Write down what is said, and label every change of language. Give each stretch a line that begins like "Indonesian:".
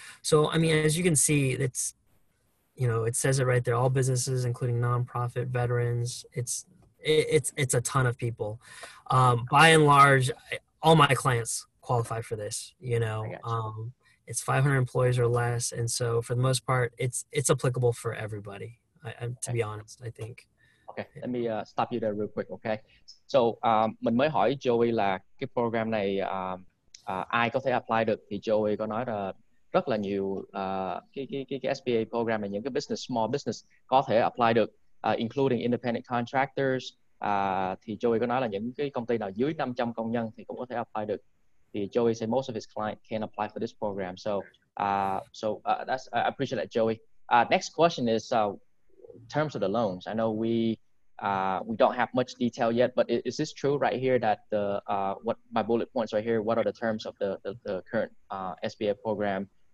English: So, I mean, as you can see, it's, you know, it says it right there, all businesses, including nonprofit, veterans, it's a ton of people. By and large, all my clients qualify for this, you know. It's 500 employees or less. And so for the most part, it's applicable for everybody. To be honest, I think. Okay, let me stop you there real quick, okay?
Vietnamese: So, mình mới hỏi Joey là cái program này ai có thể apply được, thì Joey có nói là rất là nhiều cái SBA program này, những cái small business có thể apply được,
English: including independent contractors.
Vietnamese: Thì Joey có nói là những cái công ty nào dưới 500 công nhân thì cũng có thể apply được.
English: Thì Joey said most of his clients can apply for this program. So that's I appreciate that, Joey. Next question is terms of the loans. I know we don't have much detail yet, but is this true right here that the what my bullet points right here? What are the terms of the current SBA program?